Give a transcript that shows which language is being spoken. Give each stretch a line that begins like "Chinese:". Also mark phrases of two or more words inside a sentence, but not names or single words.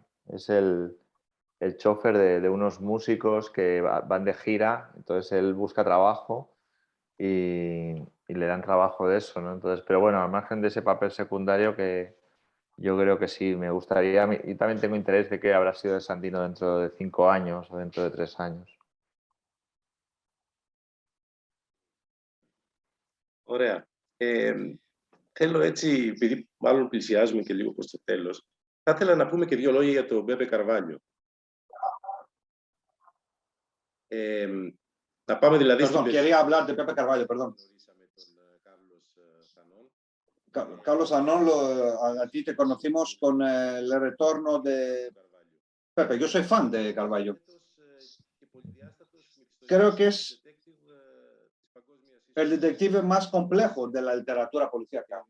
Spanish: Es el chofer de unos músicos que van de gira, entonces él busca trabajo y le dan trabajo de eso, ¿no? Entonces, pero bueno, al margen de ese papel secundario que yo creo que sí, me gustaría, y también tengo interés de qué habrá sido de Sandino dentro de 5 años o dentro de 3 años.
Greek: Ωραία. Θέλω έτσι, επειδή μάλλον πλησιάζουμε και λίγο προς το τέλος, θα ήθελα να πούμε και δύο λόγια για τον Μπέπε Καρβάλιο. Να πάμε δηλαδή
Spanish: Perdón, quería hablar de Pepe Carvalho, perdón. Carlos Anón, a ti te conocimos con el retorno de Pepe. Yo soy fan de Carvalho. Creo que es el detective más complejo de la literatura policíaca.